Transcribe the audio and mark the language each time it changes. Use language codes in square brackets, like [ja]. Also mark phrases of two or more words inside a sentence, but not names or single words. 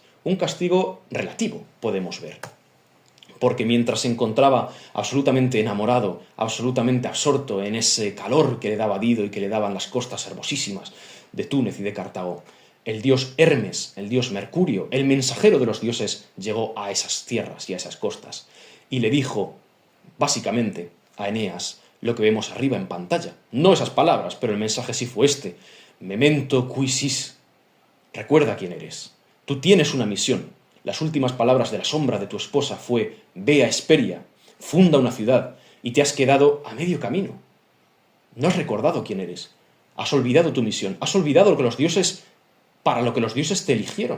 [es] Un castigo relativo, podemos ver. Porque mientras se encontraba absolutamente enamorado, absolutamente absorto en ese calor que le daba Dido y que le daban las costas hermosísimas de Túnez y de Cartago, el dios Hermes, el dios Mercurio, el mensajero de los dioses, llegó a esas tierras y a esas costas y le dijo, básicamente, a Eneas lo que vemos arriba en pantalla. No esas palabras, pero el mensaje sí fue este: [la] Memento qui sis. [es] Recuerda quién eres. Tú tienes una misión. Las últimas palabras de la sombra de tu esposa fue: ve a Hesperia, funda una ciudad, y te has quedado a medio camino. No has recordado quién eres. Has olvidado tu misión. Has olvidado para lo que los dioses te eligieron.